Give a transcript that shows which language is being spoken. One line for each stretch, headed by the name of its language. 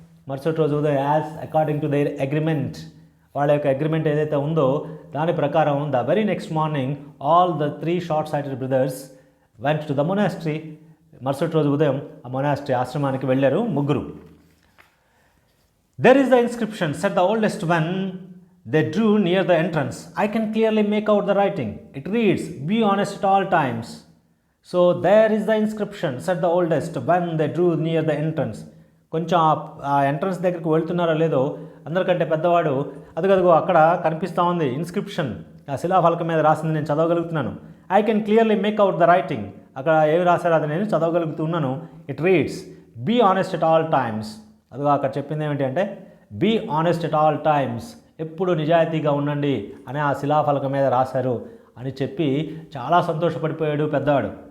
Telugu: మరుసటి రోజు ఉదయం
English: as according to their agreement,
Telugu: వాళ్ళ యొక్క అగ్రిమెంట్ ఏదైతే ఉందో దాని ప్రకారం
English: The very next morning all the three short sighted brothers went to the monastery.
Telugu: మరుసటి రోజు ఉదయం ఆ మొనాస్ట్రీ ఆశ్రమానికి వెళ్ళారు ముగ్గురు.
English: There is the inscription said the oldest one. They drew near the entrance. I can clearly make out the writing. It reads, be honest at all times. So there is the inscription, said the oldest when they drew near the entrance.
Telugu: కొంచెం ఆ entrance దగ్గరికి వెళ్తున్నారో లేదో అందరికంటే పెద్దవాడు అదిగదిగో అక్కడ కనిపిస్తూ ఉంది ఇన్స్క్రిప్షన్, ఆ శిలాఫలకం మీద రాసింది నేను చదవగలుగుతున్నాను.
English: I can clearly make out the writing,
Telugu: అక్కడ ఏమి రాశారో అది నేను చదవగలుగుతున్నాను.
English: It reads be honest at all times.
Telugu: అదిగో అక్కడ చెప్పింది ఏమిటి అంటే
English: be honest at all times,
Telugu: ఎప్పుడు నిజాయితీగా ఉండండి అని ఆ శిలాఫలకం మీద రాశారు అని చెప్పి చాలా సంతోషపడిపోయాడు పెద్దవాడు.